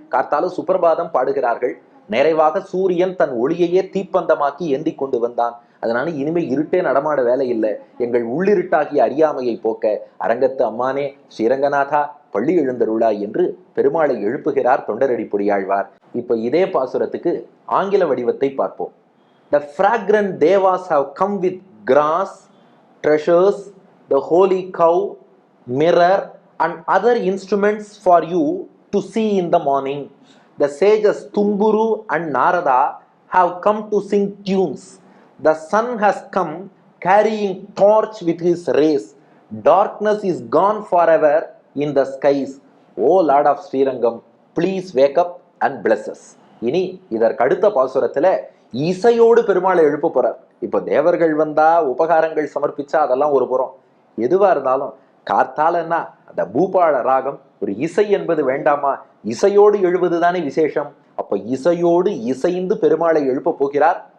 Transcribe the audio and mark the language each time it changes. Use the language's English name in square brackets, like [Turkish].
[Tamil] கார்த்தால சுப்பிரபாதம் பாடுகிறார்கள். நிறைவாக சூரியன் தன் ஒளியையே தீப்பந்தமாக்கி ஏந்தி கொண்டு வந்தான். அதனால இனிமே இருட்டே நடமாட வேலை இல்லை, எங்கள் உள்ளிருட்டாகிய அறியாமையை போக்க அரங்கத்து அம்மானே ஸ்ரீரங்கநாதா பள்ளி எழுந்தருளாய் என்று பெருமாளை எழுப்புகிறார் தொண்டரடி பொடியாழ்வார். இப்ப இதே பாசுரத்துக்கு ஆங்கில வடிவத்தை பார்ப்போம். [English] The fragrant devas have come with grass, treasures, the holy cow, mirror and other instruments for you to see in the morning. The sages Tumburu and Narada have come to sing tunes. The sun has come carrying torch with his rays. Darkness is gone forever in the skies. O Lord of Srirangam, please wake up and bless us. [Tamil] இனி இதற்கு அடுத்த பாசுரத்துல இசையோடு பெருமாளை எழுப்ப போறார். இப்போ தேவர்கள் வந்தா உபகாரங்கள் சமர்ப்பிச்சா அதெல்லாம் ஒரு புறம். எதுவா இருந்தாலும் கார்த்தாலன்னா அந்த பூபால ராகம் ஒரு இசை என்பது வேண்டாமா? இசையோடு எழுவதுதானே விசேஷம். அப்ப இசையோடு இசைந்து பெருமாளை எழுப்ப போகிறார்.